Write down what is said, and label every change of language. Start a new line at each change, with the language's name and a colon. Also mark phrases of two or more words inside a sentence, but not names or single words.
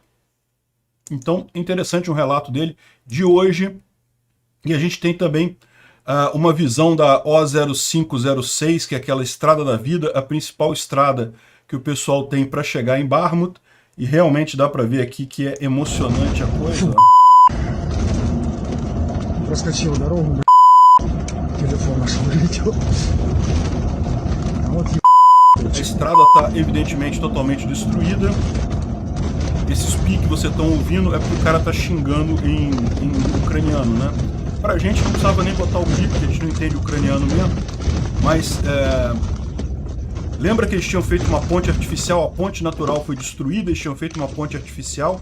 Portuguese: Então, interessante um relato dele de hoje. E a gente tem também uma visão da O0506, que é aquela estrada da vida, a principal estrada que o pessoal tem para chegar em Bakhmut. E realmente dá para ver aqui que é emocionante a coisa.
Russian: Проскочил дорогу, телефон наш вылетел.
Portuguese: A estrada está evidentemente totalmente destruída. Esses piques que vocês estão ouvindo é porque o cara tá xingando em ucraniano, né? Pra gente não precisava nem botar o pique, porque a gente não entende ucraniano mesmo. Mas lembra que eles tinham feito uma ponte artificial, a ponte natural foi destruída, eles tinham feito uma ponte artificial.